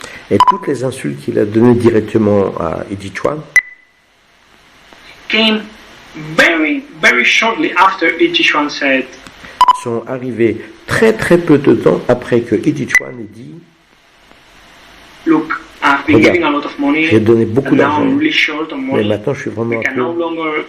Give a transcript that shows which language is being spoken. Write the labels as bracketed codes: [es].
[fr] Et toutes les insultes qu'il a données directement à Iggy Chuan [en] came very, very shortly after Iggy Chuan said, [fr] sont arrivés très très peu de temps après que Iggy Chuan ait dit, [en] look, I've been giving a lot of money, [fr] j'ai donné beaucoup d'argent, [en] really short on money, [fr] mais maintenant je suis vraiment un peu,